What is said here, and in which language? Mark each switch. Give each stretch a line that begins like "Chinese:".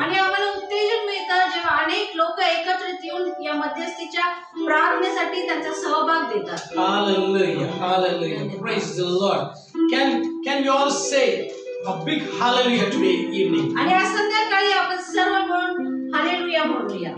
Marathi: आणि आम्हाला उत्तेजन मिळतं जेव्हा अनेक लोक एकत्रित येऊन या मध्यस्थीच्या प्रार्थनेसाठी त्यांचा सहभाग देतात.
English: Hallelujah. Hallelujah. Praise the Lord. Can we all say a big hallelujah today evening?
Marathi: आणि आज संध्याकाळी आपण सर्व मिळून हालेलुया म्हणूया.